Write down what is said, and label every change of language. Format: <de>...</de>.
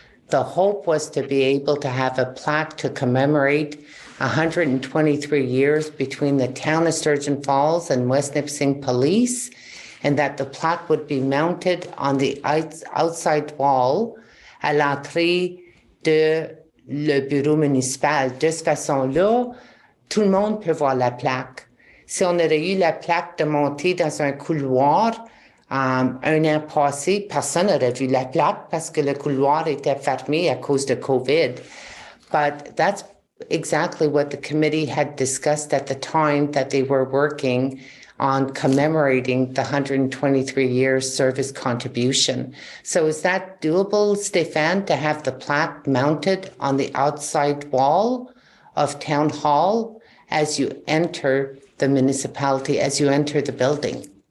<en>The hope was to be able to have a plaque to commemorate 123 years between the town of Sturgeon Falls and West Nipissing Police, and that the plaque would be mounted on the outside wall</en> <fr>à l'entrée de le bureau municipal. De cette façon-là, tout le monde peut voir la plaque. Si on aurait eu la plaque de monter dans un couloir, un an passé, personne n'aurait vu la plaque parce que le couloir était fermé à cause de COVID.</fr> <en>But that's exactly what the committee had discussed at the time that they were working on commemorating the 123 years service contribution. So is that doable, Stéphane, to have the plaque mounted on the outside wall of Town Hall as you enter the municipality, as you enter the building?</en>